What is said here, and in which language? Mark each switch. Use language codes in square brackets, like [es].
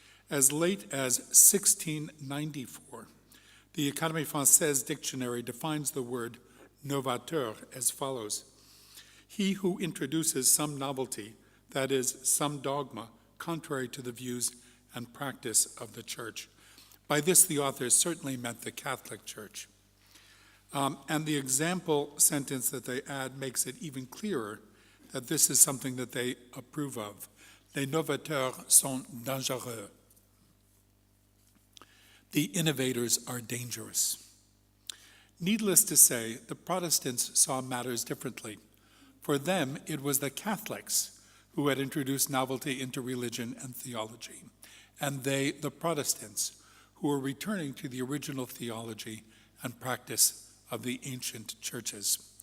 [en] As late as 1694, the Académie Française dictionary defines the word novateur as follows: he who introduces some novelty, that is, some dogma, contrary to the views and practice of the Church. By this, the authors certainly meant the Catholic Church. And the example sentence that they add makes it even clearer that this is something that they approve of. [fr] Les novateurs sont dangereux. [en] The innovators are dangerous. Needless to say, the Protestants saw matters differently. For them, it was the Catholics who had introduced novelty into religion and theology, and they, the Protestants, who were returning to the original theology and practice of the ancient churches.